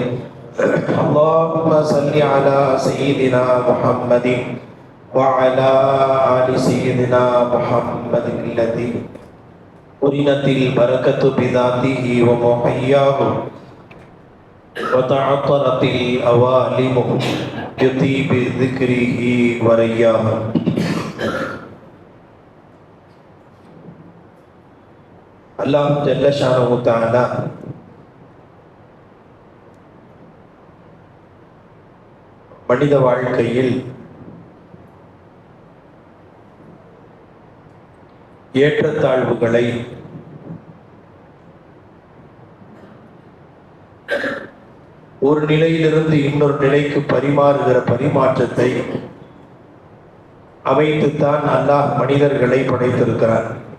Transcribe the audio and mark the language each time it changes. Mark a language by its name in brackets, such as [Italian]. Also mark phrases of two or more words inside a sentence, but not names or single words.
[Arabic] اللهم صل على سيدنا محمد وعلى آل سيدنا محمد الذي قرنت البركة بذاته ومحياه وتعطرت الأوالم بطيب ذكره ورياه. الله جل شأنه تعالى [Tamil] மனித வாழ்க்கையில் ஏற்றத்தாழ்வுகளை ஒரு நிலையிலிருந்து இன்னொரு நிலைக்கு பரிமாறுகிற பரிமாற்றத்தை அமைத்துத்தான் அல்லாஹ் மனிதர்களை படைத்திருக்கிறார்.